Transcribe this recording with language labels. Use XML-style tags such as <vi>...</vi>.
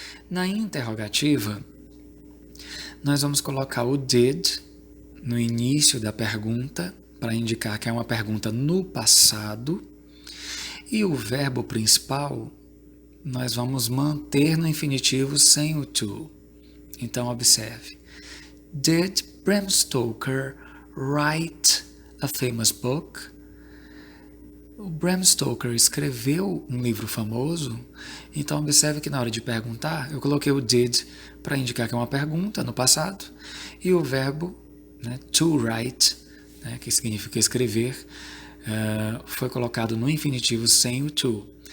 <pt>Na interrogativa, nós vamos colocar o did no início da pergunta, para indicar que é uma pergunta no passado, e o verbo principal nós vamos manter no infinitivo sem o to. Então, observe.</pt> <en>Did Bram Stoker write a famous book?</en> <pt>O Bram Stoker escreveu um livro famoso, então observe que na hora de perguntar, eu coloquei o did para indicar que é uma pergunta no passado, e o verbo, né, to write, né, que significa escrever, foi colocado no infinitivo sem o to.</pt>